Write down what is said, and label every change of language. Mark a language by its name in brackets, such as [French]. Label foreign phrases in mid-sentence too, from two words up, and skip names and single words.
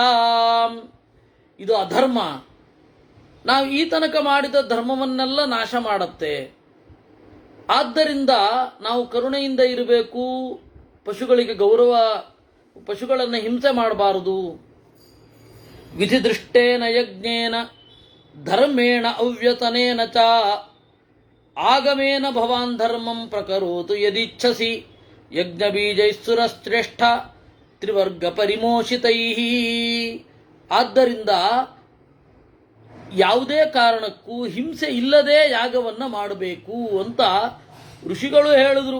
[Kannada] ಇದು ಅಧರ್ಮ, ನಾವು ಈ ತನಕ ಮಾಡಿದ ಧರ್ಮವನ್ನೆಲ್ಲ ನಾಶ ಮಾಡುತ್ತೆ. ಆದ್ದರಿಂದ ನಾವು ಕರುಣೆಯಿಂದ ಇರಬೇಕು, ಪಶುಗಳಿಗೆ ಗೌರವ, ಪಶುಗಳನ್ನು ಹಿಂಸೆ ಮಾಡಬಾರದು. [Sanskrit] ವಿಧಿದೃಷ್ಟೇನ ಯಜ್ಞೇನ ಧರ್ಮೇಣ ಅವ್ಯತನೇನ ಚ ಆಗಮೇನ ಭವಾನ್ ಧರ್ಮಂ ಪ್ರಕರೋತು ಯದಿಚ್ಛಸಿ ಯಜ್ಞಬೀಜೈಸ್ಸುರಶ್ರೇಷ್ಠ ತ್ರಿವರ್ಗ ಪರಿಮೋಷಿತೈ. [Kannada] ಆದ್ದರಿಂದ ಯಾವುದೇ ಕಾರಣಕ್ಕೂ ಹಿಂಸೆ ಇಲ್ಲದೆ ಯಾಗವನ್ನು ಮಾಡಬೇಕು ಅಂತ ಋಷಿಗಳು ಹೇಳಿದ್ರು.